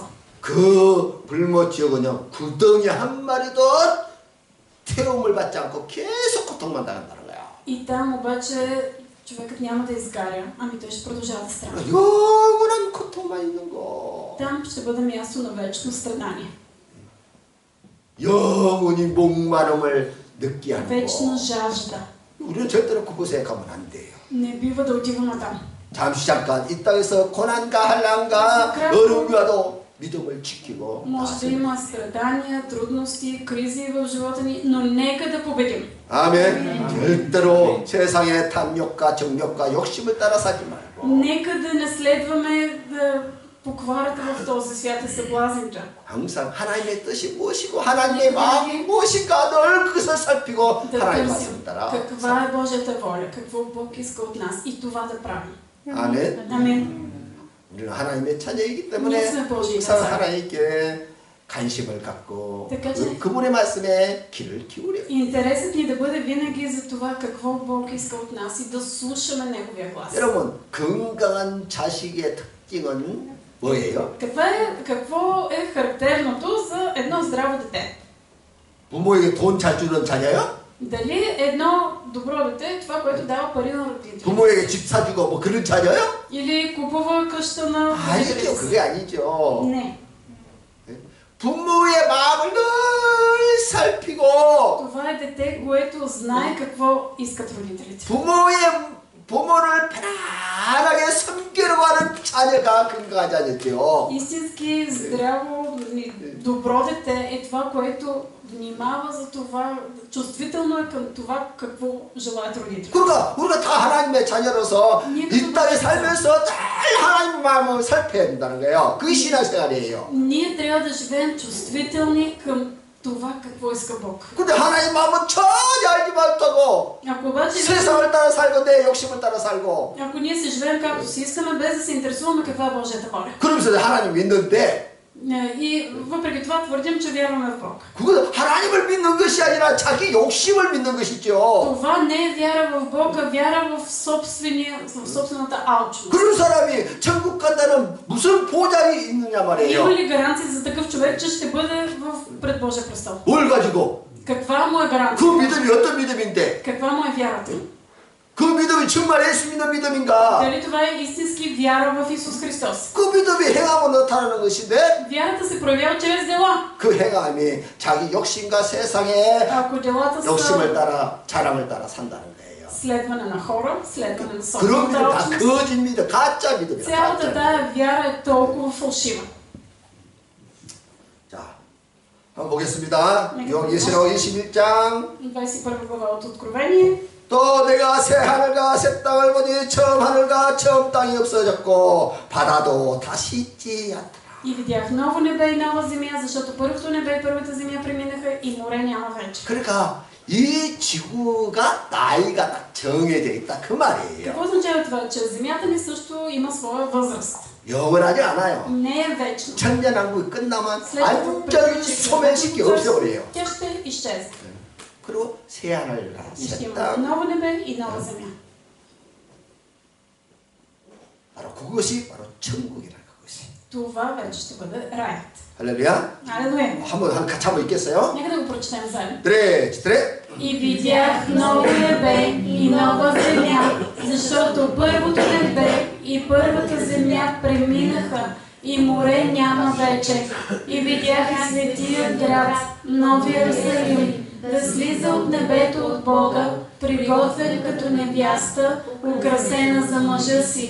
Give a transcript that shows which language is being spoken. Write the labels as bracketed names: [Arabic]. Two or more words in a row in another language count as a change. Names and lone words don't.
[Korean] 그 불목 지역은요, 구덩이 한 마리도 태움을 받지 않고 계속 고통만 당한다는 거야. [Bulgarian] И там обаче човекът няма да изгаря, ами той ще продължава да страда. [Korean] 영원한 고통만 있는 거. [Bulgarian] Там ще бъде място на вечно страдание. [Korean] 영원히 목마름을 느끼게 하는 [Bulgarian] Вечна [Korean] 거. [Bulgarian] жажда. [Korean] 우리는 절대로 그곳에 가면 안 돼요. [Bulgarian] Не бива да отиваме там. [Korean] 잠시 잠깐 이 땅에서 고난과 한란과 어려움이 와도 믿음을 지키고 [Bulgarian] Може да има страдания, трудности, кризи в живота ни, но нека да победим. [Korean] 아멘. 절대로 세상의 탐욕과 정욕과 욕심을 따라 살지 말고 [Bulgarian] Нека да не следваме покварата в този свят и съблазните. [Korean] 항상 하나님의 뜻이 무엇이고 하나님의 마음이 무엇인가 늘 그것을 살피고 [Bulgarian] Да [Korean] 하나님 [Bulgarian] търсим [Korean] 말씀 따라 [Bulgarian] каква е Божията воля, какво Бог иска от нас и това да правим. [Korean] 아멘. [Bulgarian] Амин. [Korean] 우리는 하나님의 자녀이기 [Bulgarian] Ние [Korean] 때문에 [Bulgarian] сме Божии [Korean] 항상 [Bulgarian] деца. [Korean] 하나님께 관심을 갖고 [Bulgarian] Така че [Korean] 그분의 말씀에 귀를 기울여. [Bulgarian] интересът ни да бъде винаги за това какво Бог иска от нас и да слушаме Неговия глас. [Korean] 여러분 건강한 자식의 특징은 뭐예요? [Bulgarian] Какво е характерното за едно здраво дете? [Korean] 부모에게 돈 잘 주는 자녀요? [Bulgarian] Дали едно добро дете е това, което дава пари на родителите? [Korean] 부모에게 집 사주고 뭐 그런 자녀요? [Bulgarian] Или купува къща на [Korean] 아니죠. [Bulgarian] родителите си? [Korean] 그게 아니죠. [Bulgarian] Не. [Korean] 부모의 마음을 늘 살피고 [Bulgarian] Това е дете, което знае какво искат родителите. [Korean] 부모를 편안하게 섬기려고 하는 자녀가 건강한 자녀죠. [Bulgarian] Истински здраво, добро дете е това, което внимава за това, чувствително е към това, какво желаят родителите. [Korean] 그러니까 우리가 다 하나님의 자녀로서 이 땅에 살면서 늘 하나님 마음을 살펴야 된다는 거예요. 그게 신앙생활이에요. [Bulgarian] Ние трябва да живеем чувствителни към това какво иска Бог. [Korean] 근데 하나님 마음은 전혀 알지 못하고 [Bulgarian] Ако обаче [Korean] 세상을 따라 살고 내 욕심을 따라 살고 [Bulgarian] ако ние се живеем както си искаме, без да се интересуваме каква е Божията воля. [Korean] 그러면서 하나님 믿는데 [Bulgarian] И въпреки това твърдим, че вярваме в Бог. [Korean] 그것은 하나님을 믿는 것이 아니라 자기 욕심을 믿는 것이죠. [Bulgarian] Това не е вяра в Бог, а вяра в собствената алчност. [Korean] 그런 사람이 천국 간다는 무슨 보장이 있느냐 말이에요. [Bulgarian] Има ли гаранция за такъв човек, че ще бъде пред Божия престол? [Korean] 뭘 가지고? [Bulgarian] Каква му е [Korean] 그 [Bulgarian] гаранция? [Korean] 믿음이 어떤 믿음인데? [Bulgarian] Каква му е вярата? [Korean] 그 믿음이 정말 예수 믿는 믿음인가? [Bulgarian] Дали това е истински вяра в Исус Христос? [Korean] 그 믿음이 행함으로 나타나는 것인데 [Bulgarian] Вярата се проявява чрез дела. [Korean] 그 행함이 자기 욕심과 세상의 [Bulgarian] Ако делата [Korean] 욕심을 [Bulgarian] са [Korean] 따라 자랑을 따라 산다는 거예요. [Bulgarian] следване на хора, следване на [Korean] 그런 [Bulgarian] собствената [Korean] 믿음 다 [Bulgarian] алчност, [Korean] 거짓 믿음, 가짜 믿음이야. [Bulgarian] цялата [Korean] 가짜. [Bulgarian] тая вяра е толкова фалшива. [Korean] 자, 한번 보겠습니다. 요기스로 21장. [Bulgarian] 21 глава от Откровение. [Korean] 또 내가 새 하늘과 새 땅을 보니 처음 하늘과 처음 땅이 없어졌고 바다도 다시 있지 않더라. [Bulgarian] И видях ново небе и нова земя, защото първото небе и първата земя преминаха и море няма вече. [Korean] 그러니까 이 지구가 나이가 딱 정해져 있다 그 말이에요. [Bulgarian] Какво означава това? Че земята ни също има своя възраст. [Korean] 영원하지 않아요. [Bulgarian] Не е вечно. [Korean] 천년왕국이 끝나면 [Bulgarian] След като [Korean] 완전히 [Bulgarian] приключи [Korean] 소멸시켜 없애버려요. [Bulgarian] тя ще изчезне. [Korean] 그리고 새 하늘과 [Bulgarian] И ще [Korean] 새 [Bulgarian] има [Korean] 땅. [Bulgarian] ново небе и нова земя. [Korean] 바로 그것이 바로 천국이라는 것이. [Bulgarian] Това вече ще бъде раят. [Korean] 할렐루야. [Bulgarian] Алелуя. [Korean] 같이 한번 읽겠어요. [Bulgarian] Нека да го прочетем заедно. 드레. И видях ново небе и нова земя, защото първото небе и първата земя преминаха и море няма вече. И видях и светия град, новия Йерусалим, да слиза от небето от Бога, приготвен като невяста, украсена за мъжа си.